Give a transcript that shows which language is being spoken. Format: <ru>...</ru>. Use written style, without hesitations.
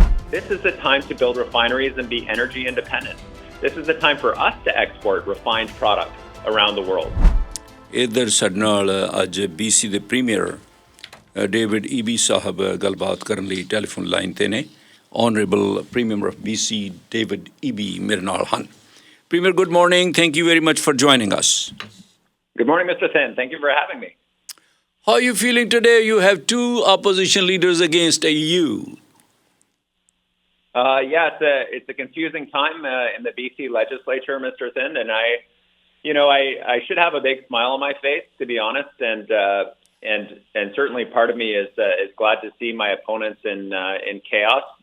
<en>This is the time to build refineries and be energy independent. This is the time for us to export refined products around the world.</en> <pa>ਇੱਧਰ ਸਾਡੇ ਨਾਲ ਅੱਜ BC ਦੇ premier David Eby ਸਾਹਿਬ ਗੱਲਬਾਤ ਕਰਨ ਲਈ telephone line ਤੇ ਨੇ</pa> <en>honourable premier of BC</en> <pa>David Eby ਮੇਰੇ ਨਾਲ ਹਨ premier</pa> <en>Good morning thank you very much for joining us Good morning, Mr. Sen. Thank you for having me. How are you feeling today? You have two opposition leaders against you. Yeah, it's a confusing time in the BC legislature, Mr. Sen, and I should have a big smile on my face, to be honest, and certainly part of me is glad to see my opponents in chaos.</en>